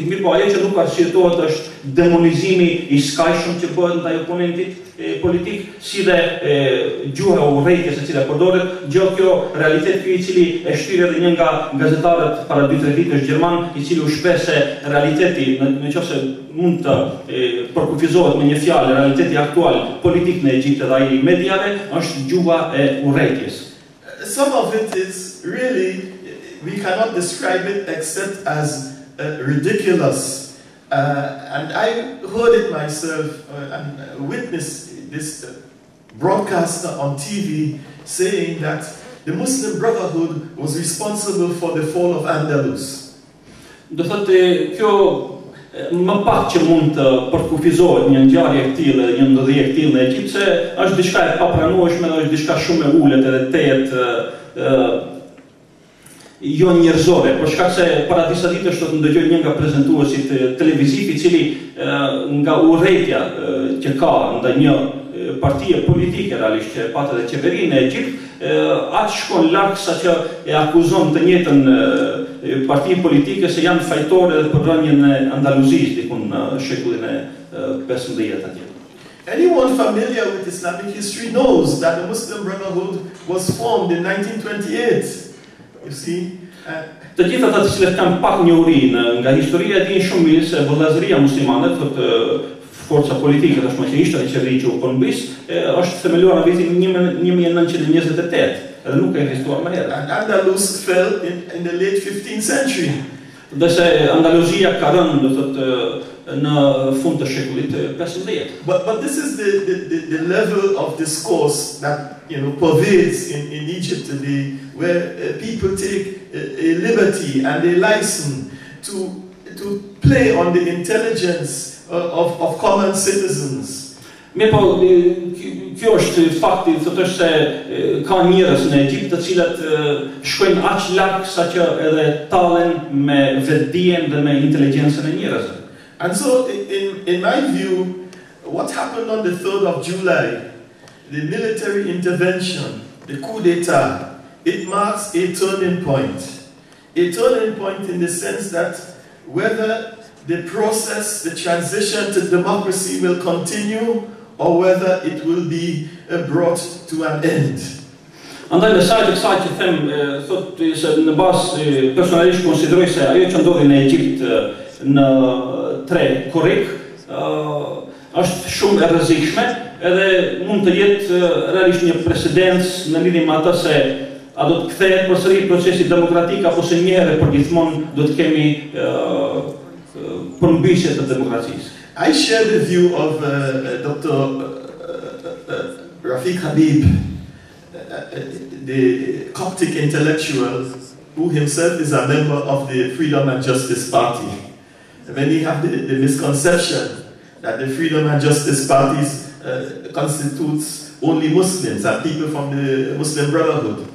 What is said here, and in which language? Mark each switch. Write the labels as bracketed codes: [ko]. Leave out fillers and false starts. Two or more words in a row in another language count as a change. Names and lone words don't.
[sq] mirëpo ajo që nuk arsyetohet është demonizimi I skajshëm që bëhet ndaj oponentit politik, si dhe gjuha e urrejtjes e cila përdoret, gjë kjo realitet ky I cili e shtyr edhe një nga gazetarët para 2-3 ditësh gjerman, I cili u shpreh se realiteti, nëse mund të përkufizohet me një fjalë, realiteti aktual politik në Egjipt dhe ai I mediave është gjuha e urrejtjes. [en] Some of it is really, we cannot describe it except as ridiculous. And I heard it myself and witnessed this broadcaster on TV saying that the Muslim Brotherhood was responsible for the fall of Andalus. [sq] Do thotë kjo më pak që mund të përkufizohet një ngjarje e tillë, një ndodhje e tillë në Egjipt, se është diçka e papranueshme dhe është diçka shumë e ulët edhe tejet jo njerëzore, për shkak se para disa ditësh do të ndëgjoj një nga prezantuesit televiziv I cili nga urrejtja që ka ndaj një partie politike realisht që pat edhe qeverinë e Egjipt, atë shkon larg saqë e akuzon të njëjtën parti politike se janë fajtore edhe për rënien e Andaluzisë diku në shekullin e 15 atje. [en] Anyone familiar with Islamic history knows that the Muslim Brotherhood was formed in 1928. You see? [sq] Të gjithë ata të cilët kanë pak njohuri nga historia dinë shumë mirë se vëllazëria muslimane, thotë forca politike tashmë që ishte e qeveri që u përmbys, është themeluar në vitin 1928, edhe nuk ka ekzistuar më herët. [en] And Andalus fell in the late 15th century. [sq] Dhe se Andaluzia ka rënë, do thotë në fund të shekullit 15. [en] But this is the level of discourse that pervades in Egypt today, where people take a liberty and a license to play on the intelligence of common citizens. [sq] Mirëpo, kjo është fakti, thotë se ka njerëz në Egjipt të cilët shkojnë aq larg saqë edhe tallen me vetdijen dhe me inteligjencën e njerëzve. [en] And so, in my view, what happened on the 3rd of July, the military intervention, the coup d'etat, it marks a turning point. A turning point in the sense that whether the process, the transition to democracy will continue or whether it will be brought to an end. [sq] Andaj mesazhi I kësaj që them, thotë se në bazë personalisht konsideroj se ajo që ndodhi në Egjipt në 3 korrik është shumë e rrezikshme, edhe mund të jetë realisht një precedencë në lidhje me atë se a do të kthehet përsëri procesi demokratik apo se një herë përgjithmonë do të kemi përmbysje të demokracisë. [en] I share the view of Dr. Rafiq Habib, the Coptic intellectual who himself is a member of the Freedom and Justice Party. Many have the misconception that the Freedom and Justice Parties constitutes only Muslims and people from the Muslim Brotherhood.